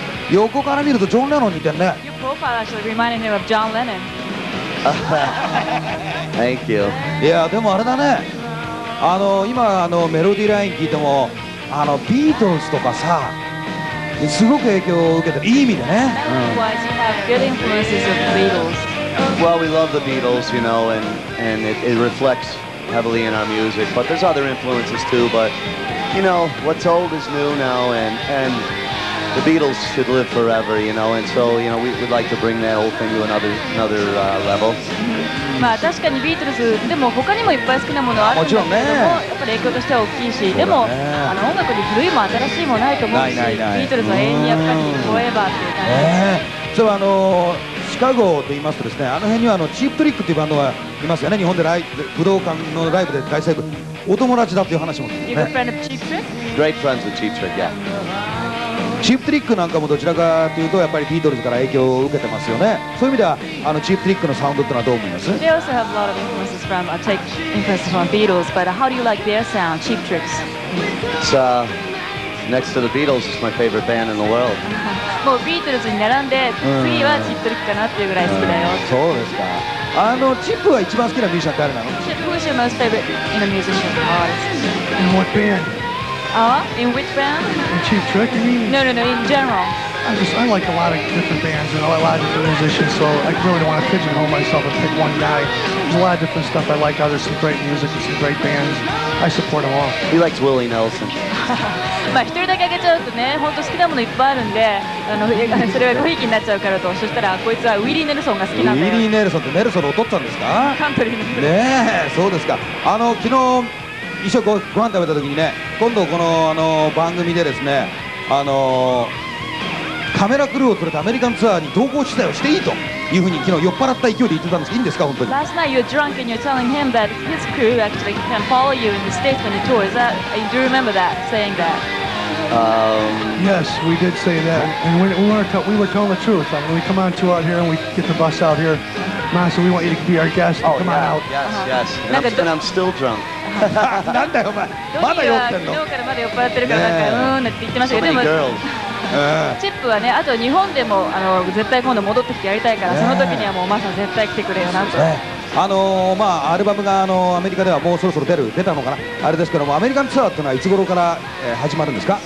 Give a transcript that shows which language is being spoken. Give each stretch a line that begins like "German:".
Japanese: 横から見るとジョン・レノンに似てんね。
English: Your profile actually reminded me of John Lennon. Thank you.
Japanese: いやでもあれだね、今メロディーライン聞いてもビートルズとかさすごく影響を受けてる、いい意味でね。
English: Melody-wise, you have good influences of the Beatles. Well, we love the Beatles, you know, and it reflects heavily in our music. But there's other influences too. But you know, what's old is new now, and the Beatles should live forever, you know. And so, you know, we'd like to bring that whole thing to another level.
Japanese: まあ確かにビートルズでも他にもいっぱい好きなものはあるんだけれども、やっぱり影響としては大きいし、でも音楽に古いも新しいもないと思うし、ビートルズは永遠にやっぱりフォーエバーっていう感じです。そうシカゴと言いますとですね、あの辺にはチープトリックというバンドがいますよね。日本で武道館のライブで大成功、お友達だっていう話も聞く
English: You're a
Japanese: ね。
English: friend of Cheap Trick? Great friends with Cheap Trick, yeah.
Japanese: チープトリックなんかもどちらかというとやっぱりビートルズから影響を受けてますよね。そういう意味ではチープトリックのサウンドってのはどう思います？
English: They also have a lot of influences from, take influences from Beatles, but how do you like their sound, Cheap Tricks? It's next to the Beatles, it's my favorite band in the world.
Japanese: もうビートルズに並んで、次はチップトリックかなっていうぐらい好きだよ。そうですか。チップは一番好きなミュージシャンって誰なの？
English: Chip, who is your most favorite musician artist? In what band? In which band? In Cheap Trick, you mean? No, in general. I like a lot of different bands and a lot of different musicians, so I really don't want to pigeonhole myself and pick one guy. There's a lot of different stuff I like. There's some great music and some great bands. I support them all. He likes Willie Nelson.
Japanese: まあ一人だけあげちゃうとね、本当好きなものいっぱいあるんで、それはごひいきになっちゃうからと、そしたらこいつはウィリー・ネルソンが好きなんだよ。ウィリー・ネルソンってネルソンのお父っつぁんですか？カントリーの。ねえ、そうですか。昨日一緒にご飯食べた時にね、今度この番組でですね、カメラクルーを連れてアメリカンツアーに同行取材をしていいというふうに昨日酔っ払った勢いで言ってたんですけど、いいんですか本当に？
English: Last night you were drunk and you're telling him that his crew actually can follow you in the States when you tour. Do you remember that, saying that? Yes, we did say that, and we were telling the truth. When we come on tour out here and we get the bus out here, Master, we want you to be our guest. Come on out. Yes. And I'm still drunk.
Japanese: なんだよお前、まだ酔ってんの？昨日からまだ酔っ払ってるからなんかって言ってましたけど、でもチップはね、あと日本でも絶対今度戻ってきてやりたいから、その時にはもうマサ絶対来てくれよなと。アルバムがアメリカではもうそろそろ出たのかな、あれですけども、アメリカンツアーってのはいつ頃から、始まるんですか？